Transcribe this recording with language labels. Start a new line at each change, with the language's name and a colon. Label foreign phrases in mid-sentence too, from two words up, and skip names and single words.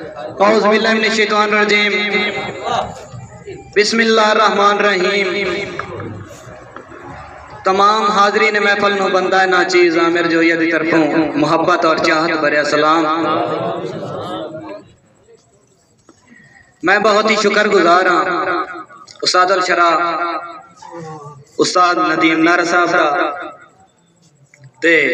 Arabic: أعوذ بالله من الشيطان الرجيم۔ بسم الله الرحمن الرحيم.
Punjabi: تمام حاضرین محفل نوں بندہ ناچیز عامر جویا دی طرفوں محبت اور چاہت بھرے سلام. میں بہت ہی شکرگزار ہاں استاد الشعراء استاد ندیم نار صاحب دا تے